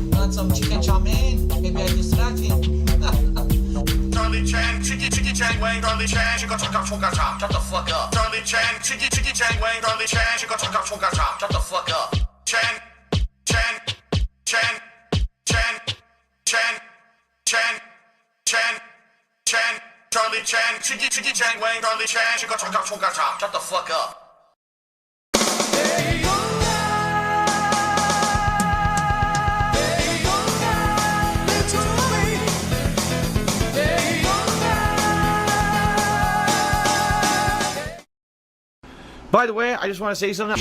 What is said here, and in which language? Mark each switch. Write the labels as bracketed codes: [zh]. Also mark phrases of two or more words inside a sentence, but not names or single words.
[en] want some chicken chow mein? Maybe I distract him. Charlie Chan, Chicky Chang Wang, Charlie Chan, Chico Chaka Chunga Cha. Shut the fuck up. Charlie Chan, Chicky Chang Wang, Charlie Chan, Chico Chaka Chunga Cha. Shut the fuck up. Chan, Chan, Chan, Chan, Chan, Chan, Chan, Chan, Charlie Chan, Chicky Chang Wang, Charlie Chan, Chico Chaka Chunga Cha. Shut the fuck up. By the way, I just want to say something.